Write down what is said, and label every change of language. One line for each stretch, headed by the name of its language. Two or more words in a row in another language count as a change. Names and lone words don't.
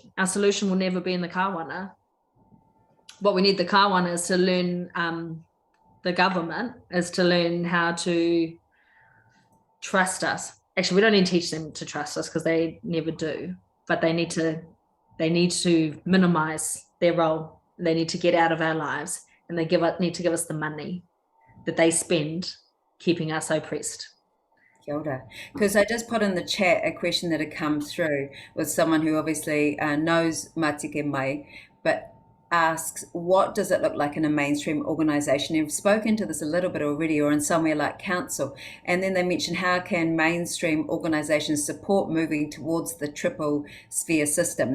English: Our solution will never be in the kawana. What we need the kawana is to learn, the government is to learn how to trust us. Actually, we don't need to teach them to trust us because they never do, but they need to minimize their role. They need to get out of our lives, and they need to give us the money that they spend keeping us oppressed.
Māori: Kia ora.
English: Because I just put in the chat a question that had come through with someone who obviously knows Matike Mai, but asks, what does it look like in a mainstream organisation? You've spoken to this a little bit already, or in somewhere like council. And then they mentioned, how can mainstream organisations support moving towards the triple sphere system?